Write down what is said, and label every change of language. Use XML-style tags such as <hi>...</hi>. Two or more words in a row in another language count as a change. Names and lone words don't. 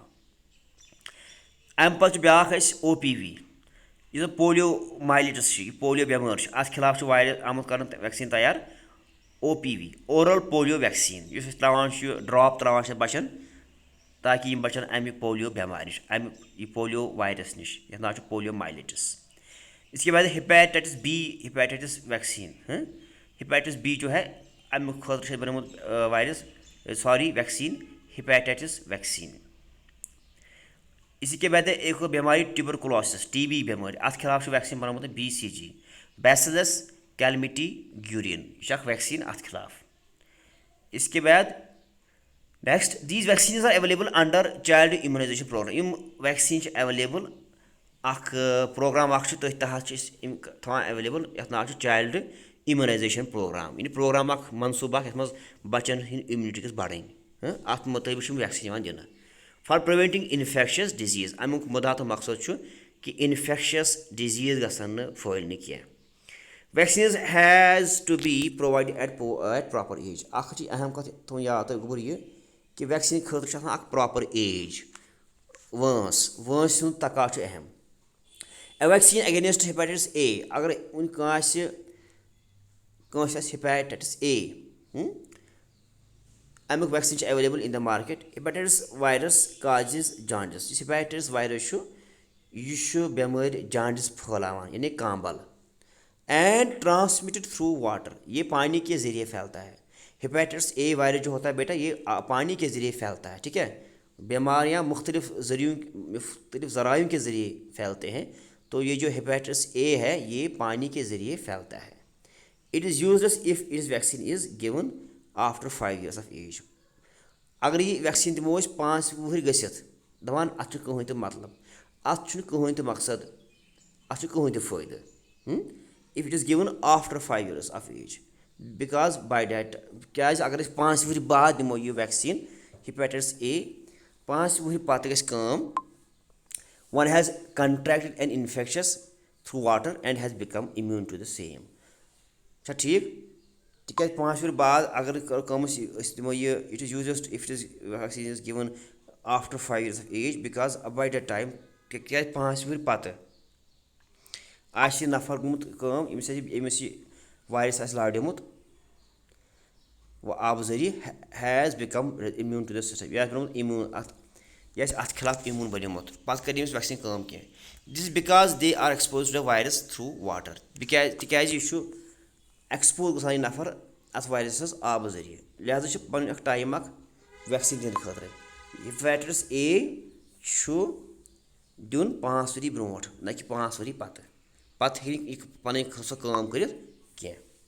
<ks>اَمہِ پتہٕ چھُ بیٛاکھ اَسہِ او پی وی یُس زن پولیو مایلیٹس چھِ یہِ پولیو بٮ۪مٲر چھِ اَتھ خِلاف چھُ واریاہ آمُت کرنہٕ ویکسیٖن تیار. او پی وی</ks> <en>oral polio vaccine</en> <ks>یُس أسۍ ترٛاوان چھُ ڈراپ ترٛاوان چھِ بچن تاکہِ یِم بچن اَمہِ پولیو بٮ۪مارِ نِش اَمہِ یہِ</ks> <en>polio virus</en> <ks>نِش یَتھ ناو چھُ پولیو مایلیٹس.</ks> <ur>اس کے بعد</ur> <en>hepatitis B hepatitis vaccine hepatitis B</en> <ur>جو ہے</ur> <ks>اَمہِ خٲطرٕ چھُ اَسہِ بنومُت</ks> <en>virus vaccine hepatitis vaccine.</en> <ur>اسی کے بعد ایک بیماری</ur> <en>tuberculosis TB</en> <ks>بیمٲرۍ اَتھ خِلاف چھُ ویکسیٖن بنومُت</ks> <en>BCG Bacillus Calmette Guérin</en> <ks>یہِ چھِ اکھ ویکسیٖن اَتھ خِلاف.</ks> <ur>اس کے بعد</ur> <en>next these vaccines are available under child immunization programme</en> <ks>یِم ویکسیٖن چھِ ایویلیبل اکھ پروگرام اکھ چھُ تٔتھۍ تحت چھِ أسۍ یِم تھاوان ایویلیبل یَتھ ناو چھُ</ks> <en>child immunization programme</en> <ks>یعنی پروگرام اکھ منصوٗبہٕ اکھ یَتھ منٛز بچن ہٕنٛدۍ اِمیوٗنٹی گٔژھ بڑٕنۍ اَتھ مُطٲبِق چھِ یِم ویکسیٖن یِوان دِنہٕ</ks> <en>for preventing infectious diseases</en> <ks>اَمیُک مُدا تہٕ مقصد چھُ کہِ</ks> <en>infectious diseases</en> <ks>گژھن نہٕ پھٲلنہِ کینٛہہ.</ks> <en>vaccines has to be provided at proper age</en> <ks>اکھ چھِ اہم کتھ تھاوُن یاد تۄہہِ گوٚبُر یہِ کہِ ویکسیٖن خٲطرٕ چھُ آسان اکھ</ks> <en>proper age</en> <ks>وٲنٛس ہُنٛد تقاض چھُ اہم.</ks> <en>vaccine against hepatitis A</en> <ks>اگر وُنہِ کٲنٛسہِ آسہِ</ks> <en>hepatitis A</en> <ks>امیُک ویکسیٖن چھُ</ks> <en>available in the market. hepatitis virus causes jaundice</en> <ks>یُس</ks> <en>hepatitis virus</en> <ks>چھُ یہِ چھُ بیمٲرۍ جانڈس پھٲلاوان یعنی</ks> <en>communicable and transmitted through water</en> <ur>یہ پانی کے ذریعے پھیلتا ہے.</ur> <en>hepatitis A virus</en> <ur>جو ہوتا ہے بیٹا یہ پانی کے ذریعے پھیلتا ہے ٹھیک ہے. بیماریاں مختلف ذرائعوں کے ذریعے پھیلتے ہیں تو یہ جو</ur> <en>hepatitis A</en> <ur>ہے یہ پانی کے ذریعے پھیلتا ہے.</ur> <en>it is useless if its vaccine is given after 5 years of age.</en> <ks>اگر یہ ویکسیٖن دِمو أسۍ 5 وُہٕرۍ گٔژھِتھ دپان اَتھ چھُ کٕہٕنۍ تہِ مطلب اَتھ چھُنہٕ کٕہٕنۍ تہِ مقصد اَتھ چھُ کٕہٕنۍ تہِ فٲیدٕ</ks> <en>if it is given after 5 years of age because by that</en> <ks>کیازِ اگر أسۍ 5 وُہٕرۍ بعد دِمو یہِ ویکسیٖن</ks> <en>hepatitis A</en> <ks>5 وُہٕرۍ پتہٕ گژھِ کٲم</ks> <en>one has contracted an infectious through water and has become immune to the same.</en> <ks>چھا ٹھیٖک تِکیازِ 5 وُہٕرۍ بعد اگر کٲم أسۍ دِمو یہِ</ks> <en>it is use if it is vaccine is given after 5 years of age because by that time</en> <ks>تِکیازِ 5 وُہٕرۍ پتہٕ آسہِ یہِ نفر گوٚمُت کٲم ییٚمِس یہِ وایرس آسہِ لاڈیومُت آبہٕ ذٔریعہٕ</ks> <en>has become immune to the system</en> <ks>یہِ آسہِ بنومُت امیوٗن یہِ آسہِ اتھ خِلاف امیوٗن بنیومُت پتہٕ کرِ أمِس ویکسیٖن کٲم کینٛہہ.</ks> <en>this is because they are exposed to the virus through water</en> <ks>تِکیازِ یہِ چھُ ایکسپوز گژھان یہِ نفر اتھ وایرسس آبہٕ ذٔریعہٕ لہٰذا چھُ پنُن اکھ ٹایم اکھ ویکسیٖن دِنہٕ خٲطرٕ.</ks> <en>hepatitis A</en> <ks>چھُ دیُن 5 ؤری برونٛٹھ نہ کہِ 5 ؤری پتہٕ ہیٚکہِ یہِ پنٕنۍ سۄ کٲم کٔرِتھ کینٛہہ.</ks>